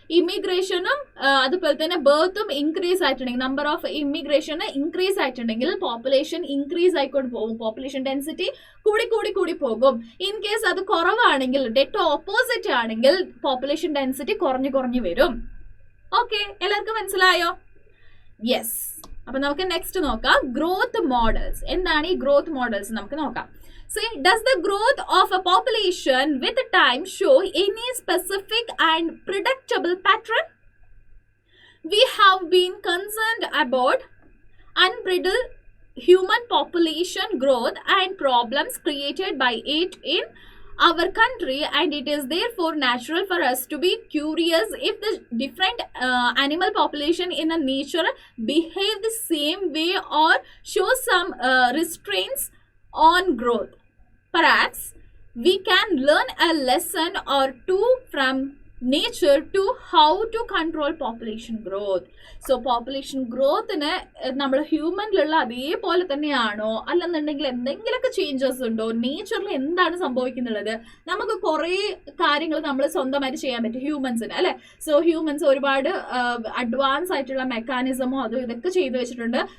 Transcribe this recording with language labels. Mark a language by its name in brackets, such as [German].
[Malayalam] ഇമിഗ്രേഷനും അതുപോലെ തന്നെ ബർത്തും ഇൻക്രീസ് ആയിട്ടുണ്ടെങ്കിൽ, നമ്പർ ഓഫ് ഇമിഗ്രേഷൻ ഇൻക്രീസ് ആയിട്ടുണ്ടെങ്കിൽ പോപ്പുലേഷൻ ഇൻക്രീസ് ആയിക്കൊണ്ട് പോകും, പോപ്പുലേഷൻ ഡെൻസിറ്റി കൂടി പോകും. ഇൻ കേസ് അത് കുറവാണെങ്കിൽ, ഡെറ്റ് ഓപ്പോസിറ്റ് ആണെങ്കിൽ പോപ്പുലേഷൻ ഡെൻസിറ്റി കുറഞ്ഞു വരും. ഓക്കെ, എല്ലാവർക്കും മനസ്സിലായോ? യെസ്. അപ്പൊ നമുക്ക് നെക്സ്റ്റ് നോക്കാം, ഗ്രോത്ത് മോഡൽസ്. എന്താണ് ഈ ഗ്രോത്ത് മോഡൽസ്? നമുക്ക് നോക്കാം. [English] See, does the growth of a population with time show any specific and predictable pattern? We have been concerned about unbridled human population growth and problems created by it in our country, and it is therefore natural for us to be curious if the different animal population in a nature behave the same way or show some restraints on growth. Perhaps we can learn a lesson or two from nature to how to control population growth. [Malayalam] So population growthന് നമ്മൾ ഹ്യൂമനിലുള്ള അതേപോലെ തന്നെയാണോ, അല്ലെന്നുണ്ടെങ്കിൽ എന്തെങ്കിലുമൊക്കെ changes ഉണ്ടോ, നേച്ചറിൽ എന്താണ് സംഭവിക്കുന്നുള്ളത്, നമുക്ക് കുറേ കാര്യങ്ങൾ നമ്മൾ സ്വന്തമായിട്ട് ചെയ്യാൻ പറ്റും ഹ്യൂമൻസിന്, അല്ലെ? സോ ഹ്യൂമൻസ് ഒരുപാട് അഡ്വാൻസ് ആയിട്ടുള്ള മെക്കാനിസമോ അതും ഇതൊക്കെ ചെയ്തു വെച്ചിട്ടുണ്ട്.